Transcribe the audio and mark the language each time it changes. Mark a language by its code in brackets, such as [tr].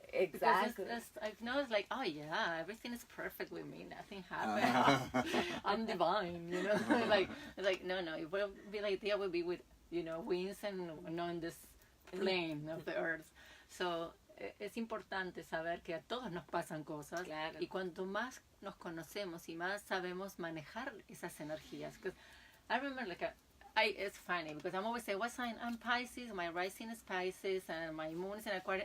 [en] Exactly. I know it's like, oh yeah, everything is perfect with me. Nothing happened. I'm divine. It's like no. It will be like the idea would be with wings and not in this plane of the earth. [es] So es importante saber que a todos nos pasan cosas. Claro. Y cuanto más nos conocemos y más sabemos manejar esas energías. [en] Because I remember it's funny because I'm always saying, what sign? I'm Pisces, my rising is Pisces, and my moon is in Aquarius.